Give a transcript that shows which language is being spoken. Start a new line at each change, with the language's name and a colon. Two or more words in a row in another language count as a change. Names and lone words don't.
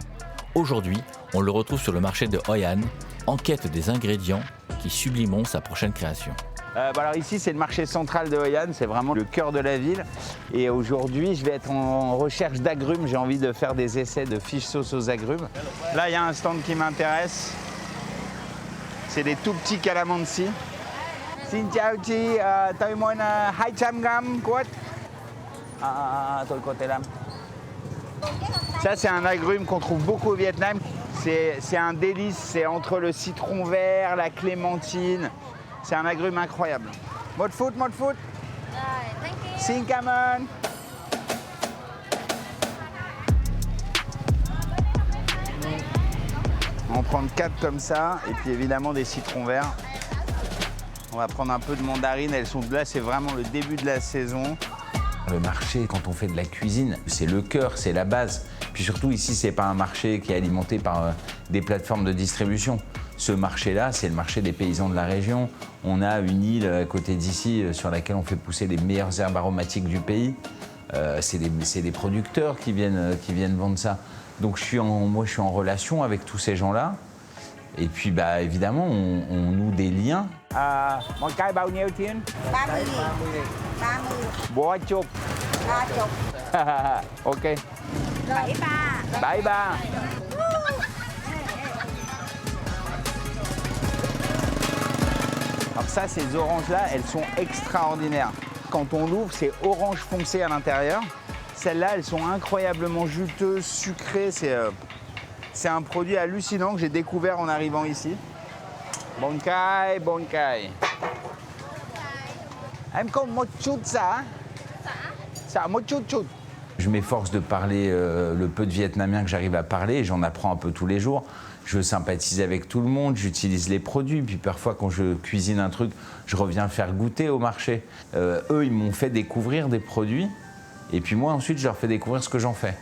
French: Aujourd'hui, on le retrouve sur le marché de Hoi An, en quête des ingrédients qui sublimeront sa prochaine création. Alors ici, c'est le marché central de Hoi An, c'est vraiment le cœur de la ville. Et aujourd'hui, je vais être en recherche d'agrumes. J'ai envie de faire des essais de
English: fish sauce
French: aux agrumes. Là, il y a un stand qui m'intéresse. C'est des tout petits calamansi.
Vietnamese: Xin chào chị, tôi muốn 200 grammes quất. Tôi có thể làm.
French: Ça, c'est un agrume qu'on trouve beaucoup au Vietnam. C'est un délice, c'est entre le citron vert, la clémentine. C'est un agrume incroyable.
Vietnamese: Một phút. Xin cảm ơn.
French: On va en prendre 4 comme ça, et puis évidemment des citrons verts. On va prendre un peu de mandarines, elles sont là, c'est vraiment le début de la saison. Le marché, quand on fait de la cuisine, c'est le cœur, c'est la base. Puis surtout ici, c'est pas un marché qui est alimenté par des plateformes de distribution. Ce marché-là, c'est le marché des paysans de la région. On a une île à côté d'ici sur laquelle on fait pousser les meilleures herbes aromatiques du pays. C'est des producteurs qui viennent vendre ça. Donc moi, je suis en relation avec tous ces gens-là. Et puis, bah, évidemment, on noue des liens.
Vietnamese: Một cái bao nhiêu tiền? 30.000. 30.000. Bố chục. 30. Ok. 73. 73.
French: Alors ça, ces oranges-là, elles sont extraordinaires. Quand on l'ouvre, c'est orange foncé à l'intérieur. Celles-là, elles sont incroyablement juteuses, sucrées. C'est un produit hallucinant que j'ai découvert en arrivant ici.
Vietnamese: Bon cay. Em có một chút ça. Ça, một chút.
French: Je m'efforce de parler le peu de vietnamien que j'arrive à parler, j'en apprends un peu tous les jours. Je sympathise avec tout le monde, j'utilise les produits, puis parfois quand je cuisine un truc, je reviens faire goûter au marché. Eux, ils m'ont fait découvrir des produits, et puis moi ensuite, je leur fais découvrir ce que j'en fais.